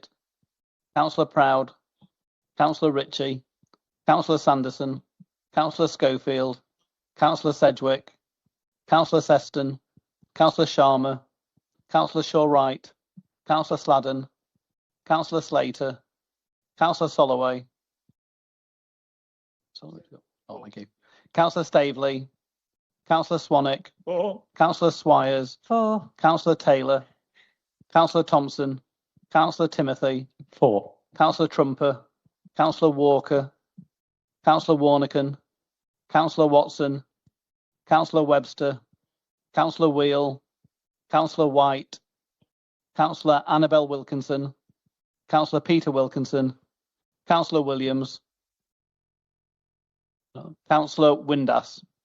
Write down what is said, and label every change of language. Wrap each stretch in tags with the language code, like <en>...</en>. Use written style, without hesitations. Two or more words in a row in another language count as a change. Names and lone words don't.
<en>Councillor Proud. Councillor Ritchie. Councillor Sanderson. Councillor Schofield. Councillor Sedgwick. Councillor Seston. Councillor Sharma. Councillor Shaw-Wright. Councillor Sladden. Councillor Slater. Councillor Soloway. Oh, thank you. Councillor Staveley. Councillor Swanwick. 4. Councillor Swires. 4. Councillor Taylor. Councillor Thompson. Councillor Timothy. 4. Councillor Trumper. Councillor Walker. Councillor Warnican. Councillor Watson. Councillor Webster. Councillor Wheel. Councillor White. Councillor Annabel Wilkinson. Councillor Peter Wilkinson. Councillor Williams. Councillor Windass.</en>